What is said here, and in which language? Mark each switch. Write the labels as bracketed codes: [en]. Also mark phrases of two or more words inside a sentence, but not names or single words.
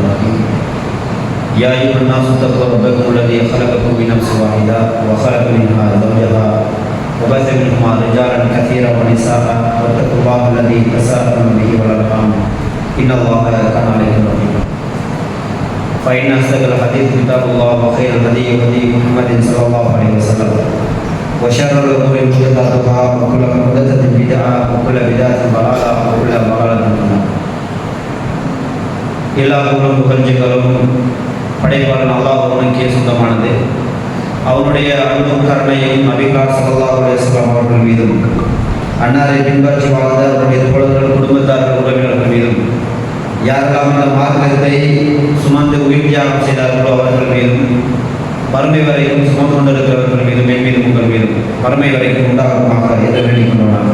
[ar] الرحيم يا أيها الناس اتقوا ربكم الذي خلقكم من نفس واحدة وخلق منها زوجها وبث منهما رجالا كثيرا ونساء واتقوا الله الذي تساءلون به والأرحام إن الله كان عليكم رقيبا فإن أصدق الحديث كتاب الله وخير الهدي هدي محمد صلى الله عليه وسلم وشر الأمور محدثاتها وكل محدثة بدعة وكل بدعة ضلالة وكل ضلالة في النار. [ta] எல்லா புகழும் புகழ்ச்சிகளும் படைப்பாளன் அல்லாஹ் ஒருவனுக்கே சொந்தமானது. அவனுடைய அன்பும் கருணையும் நபிகள் [ar] صلى الله عليه وسلم [ta] அவர்கள் மீதும் அன்னாரை பின்பற்றி வாழ்ந்த அவருடைய தோழர்கள் குடும்பத்தார்கள் உறவினர்கள் மீதும் யாரெல்லாம் இந்த மார்க்கத்தை சுமந்து உயிர் தியாகம் செய்தார்களோ அவர்கள் மீதும் வறுமை வரைக்கும் சுமந்து கொண்டிருக்கிறவர்கள் மீதும் என் மீதும் உங்கள் மீதும் வறுமை வரைக்கும் உண்டாகுமாக எதிர் வேண்டிக் கொண்டோனாங்க.